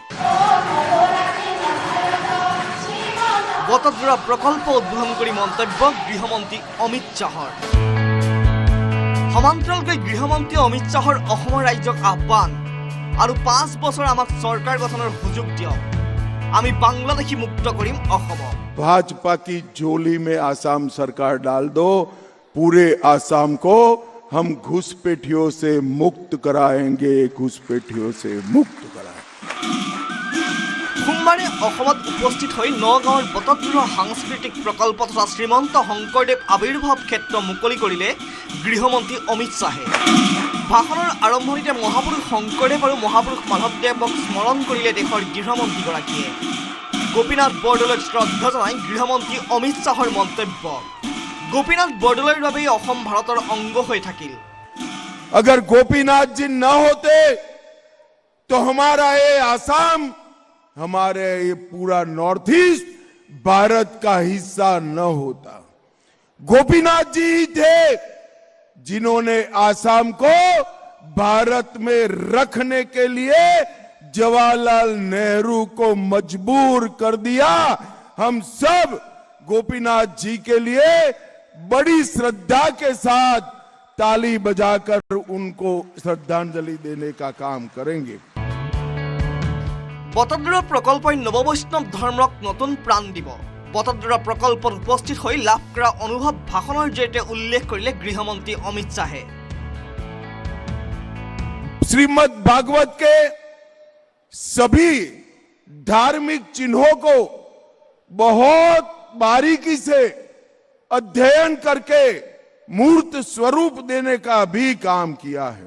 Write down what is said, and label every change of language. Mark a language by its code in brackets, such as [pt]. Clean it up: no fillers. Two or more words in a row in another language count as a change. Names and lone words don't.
[as] বটদ্ৰৱা প্ৰকল্প উদ্বোধন কৰি মন্তব্য গৃহমন্ত্ৰী অমিত শ্বাহৰ। সমান্তৰালকৈ গৃহমন্ত্ৰী অমিত শ্বাহৰ অসমৰ ৰাজ্যক আহ্বান, আৰু 5 বছৰ আমাক চৰকাৰ গঠনৰ সুযোগ দিয়ক, আমি বাংলাদেশী মুক্ত কৰিম অসমক। [hi] भाजपा की झोली में आसाम सरकार डाल दो, पूरे आसाम को हम घुसपैठियों से मुक्त कराएंगे, घुसपैठियों से मुक्त कराएंगे। [as] সোমবাৰে অসমত উপস্থিত হৈ নগাঁৱৰ বটদ্ৰৱা সাংস্কৃতিক প্ৰকল্প তথা শ্ৰীমন্ত শংকৰদেৱ আৱিৰ্ভাৱ ক্ষেত্ৰ মুকলি কৰিলে গৃহমন্ত্ৰী অমিত শ্বাহে। ভাষণৰ আৰম্ভণিতে মহাপুৰুষ শংকৰদেৱ আৰু মহাপুৰুষ মাধৱদেৱক স্মৰণ কৰিলে দেশৰ গৃহমন্ত্ৰীগৰাকীয়ে। গোপীনাথ বৰদলৈক শ্ৰদ্ধা জনাই গৃহমন্ত্ৰী অমিত শ্বাহৰ মন্তব্য, গোপীনাথ বৰদলৈৰ বাবেই অসম ভাৰতৰ অংগ হৈ থাকিল। [hi] अगर गोपीनाथ जी न होते तो हमारा ये आसाम, हमारे ये पूरा नॉर्थ ईस्ट भारत का हिस्सा न होता। गोपीनाथ जी ही थे जिन्होंने आसाम को भारत में रखने के लिए जवाहरलाल नेहरू को मजबूर कर दिया। हम सब गोपीनाथ जी के लिए बड़ी श्रद्धा के साथ ताली बजाकर उनको श्रद्धांजलि देने का काम करेंगे। [as] বটদ্ৰৱা প্ৰকল্পই নৱবৈষ্ণৱ ধৰ্মক নতুন প্ৰাণ দিব। বটদ্ৰৱা প্ৰকল্পত উপস্থিত হৈ লাভ কৰা অনুভৱ ভাষণৰ জৰিয়তে উল্লেখ কৰিলে গৃহমন্ত্ৰী অমিত শ্বাহে। [hi] श्रीमद् भागवत के सभी धार्मिक चिन्हों को बहुत बारीकी से अध्ययन करके मूर्त स्वरूप देने का भी काम किया है।